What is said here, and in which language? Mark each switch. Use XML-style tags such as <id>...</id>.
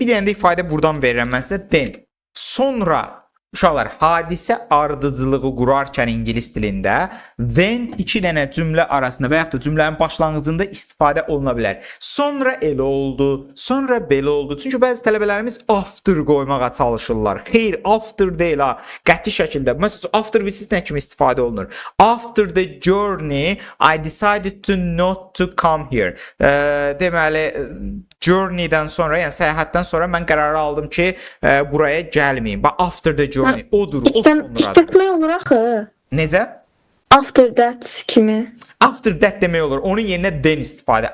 <az>Bir dənə də ifadə buradan verirəm mən sizə. Then. Sonra uşaqlar, hadisə ardıcılığı qurarkən ingilis dilində then iki dənə cümlə arasında və yaxud da cümlənin başlanğıcında istifadə oluna bilər. Sonra elə oldu, sonra belə oldu. Çünki bəzi tələbələrimiz after qoymağa çalışırlar. Xeyr, after deyil ha. Qəti şəkildə. Məsələn, after bilsiz nə kimi istifadə olunur?</az> <en>After the journey, I decided to not to come here.</en> <az>Deməli, journey-dən sonra, yəni səyahətdən sonra mən qərarı aldım ki, buraya gəlməyim. Bax, after the journey, odur, o sonradır. İşlətmək olur axı. Necə?</az> <en>After that kimi.</en> <az>After that demək olur. Onun yerinə then istifadə.</az>